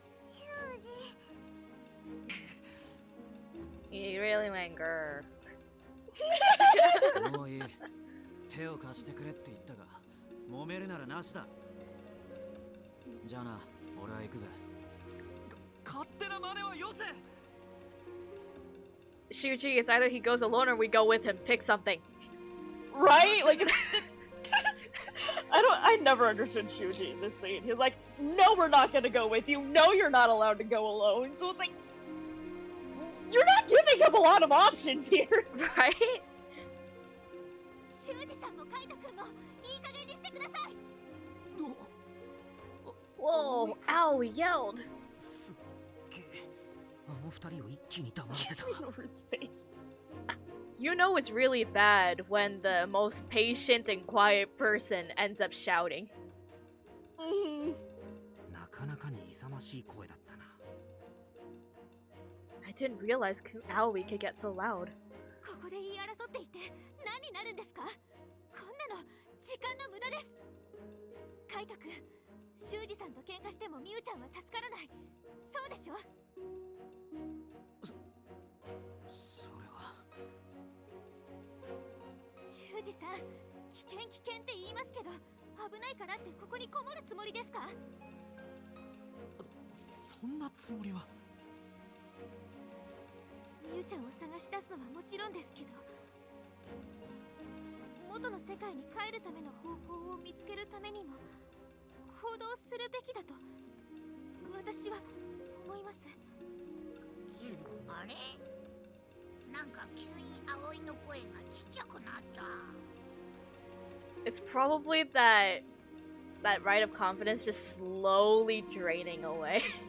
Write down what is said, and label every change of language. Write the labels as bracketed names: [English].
[Japanese] 修二、 [English] He really went grr. [Japanese] もういい。手を貸してくれって言ったが、揉めるならなしだ。じゃあな、俺は行くぜ。勝手な真似はよせ。 [English] Shuji, it's either he goes alone or we go with him. Pick something. Right? Like, I never understood Shuji in this scene. He's like, no, we're not gonna go with you. No, you're not allowed to go alone. So it's like, you're not giving him a lot of options here. Right? [Japanese] 修二さんもカイト君もいい加減にしてください。 [English] Whoa, ow, he yelled. [Japanese] すっげえ。あの二人を一気に黙らせた。 [English] Over his face. You know it's really bad when the most patient and quiet person ends up shouting. [Japanese] なかなかに勇ましい声だったな。 [English] I didn't realize Aoi could get so loud. [Japanese] ここで言い争っていて何になるんですか？こんなの時間の無駄です。カイト君、修二さんと喧嘩してもミュウちゃんは助からない。そうでしょ？それは。修二さん、危険危険って言いますけど、危ないからってここにこもるつもりですか？そんなつもりは。ミュウちゃんを探し出すのはもちろんですけど、元の世界に帰るための方法を見つけるためにも行動するべきだと私は思います。あれなんか急に葵の声がちっちゃくなった。 [English] It's probably that rite of confidence just slowly draining away.